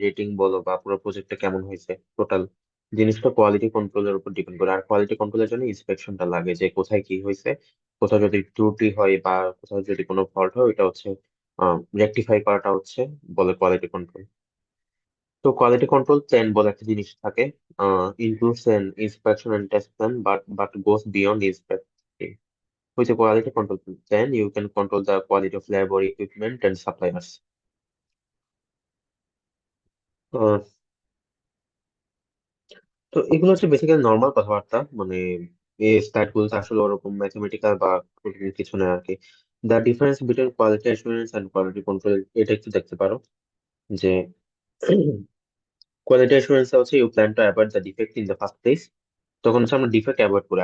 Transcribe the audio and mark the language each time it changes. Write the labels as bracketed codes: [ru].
[bn] Rating বলো বা পুরো প্রজেক্টটা কেমন হয়েছে, টোটাল জিনিসটা কোয়ালিটি কন্ট্রোলের উপর ডিপেন্ড করে। আর কোয়ালিটি কন্ট্রোলের জন্য ইন্সপেকশনটা লাগে, যে কোথায় কি হয়েছে, কোথাও যদি ত্রুটি হয় বা কোথাও যদি কোনো ফল্ট হয়, ওটা হচ্ছে রেকটিফাই করাটা হচ্ছে বলে কোয়ালিটি কন্ট্রোল। [en] তো quality control plan [bn] বলে একটা জিনিস থাকে, [en] Includes an inspection and test plan but goes beyond inspecting. With a quality control plan, you can control the quality of labor, equipment, and suppliers. [bn] আহ, তো এগুলো হচ্ছে বেসিক্যালি নর্মাল কথাবার্তা, মানে এই স্ট্যাট গুলো আসলে ওরকম ম্যাথমেটিক্যাল বা কঠিন কিছু না আর কি। [en] the difference between quality assurance and quality control, [bn] এটা একটু দেখতে পারো যে [en] quality assurance হচ্ছে you plan to avoid the defect in the first place, [bn] তখন হচ্ছে আমরা ডিফেক্ট অ্যাভয়েড করি।